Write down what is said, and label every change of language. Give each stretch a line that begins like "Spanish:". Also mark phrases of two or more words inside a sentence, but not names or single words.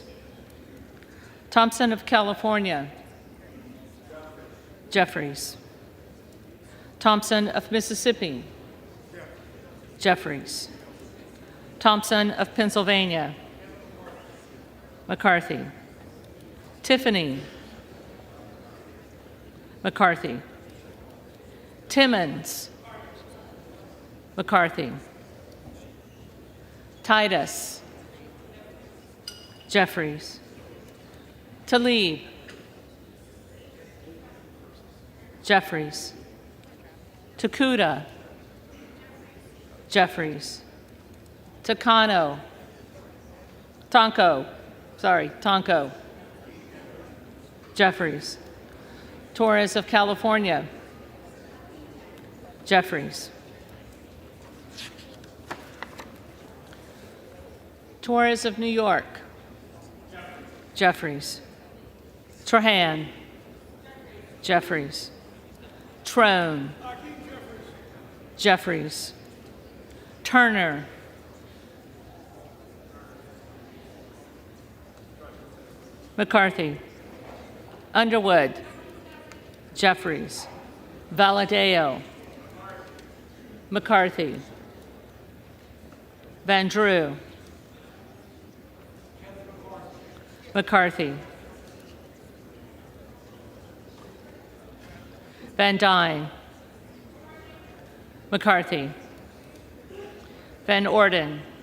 English: Thompson of California. Jeffries. Thompson of Mississippi. Jeffries. Thompson of Pennsylvania. McCarthy. Tiffany. McCarthy. Timmons. McCarthy. Titus. Jeffries. Tlaib. Jeffries. Takuda. Jeffries. Takano. Tonko. Jeffries. Torres of California. Jeffries. Torres of New York. Jeffries. Trahan. Jeffries. Trone. Jeffries. Turner. McCarthy. Underwood. Jeffries. Valadeo. McCarthy. Van Drew. McCarthy. Van Dyne. McCarthy. Van Orden.